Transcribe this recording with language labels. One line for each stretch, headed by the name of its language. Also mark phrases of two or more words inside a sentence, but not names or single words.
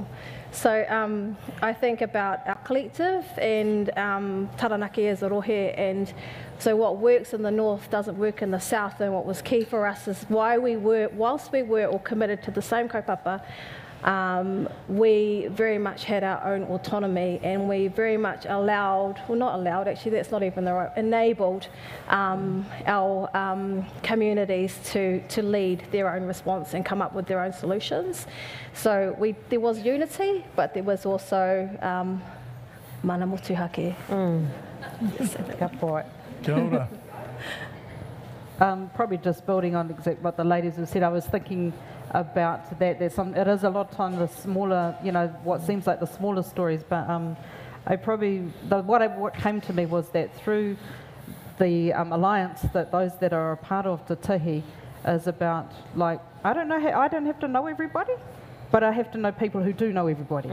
English: So I think about our collective and Taranaki as a rohe, and so what works in the north doesn't work in the south, and what was key for us is why we were, whilst we were all committed to the same kaupapa, we very much had our own autonomy, and we very much allowed, well not allowed, actually that's not even the right, enabled our communities to lead their own response and come up with their own solutions. So there was unity, but there was also
Māori: mana motuhake. Ka pai. Kia ora.
English: Probably just building on exactly what the ladies have said, I was thinking about that. It is a lot of time the smaller, you know, what seems like the smaller stories, but what came to me was that through the alliance, that those that are a part of Te Tihi is about, like, I don't have to know everybody, but I have to know people who do know everybody.